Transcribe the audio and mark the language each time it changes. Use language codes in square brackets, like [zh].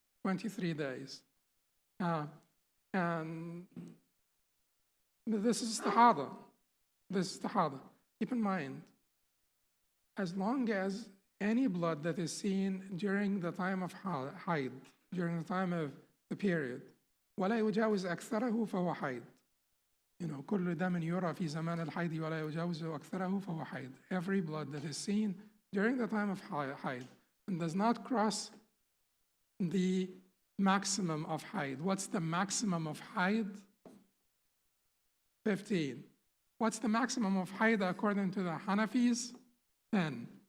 [en] 23 days. And this is istihada. This is istihada. Keep in mind, as long as any blood that is seen during the time of haid, during the time of the period, [ar] ولا يجاوز أكثره فهو حيض. كل دم يرى في زمان الحيض ولا يجاوز أكثره فهو حيض. [en] Every blood that is seen during the time of haid and does not cross the maximum of haid. What's the maximum of haid? 15. What's the maximum of haid according to the Hanafis? 10.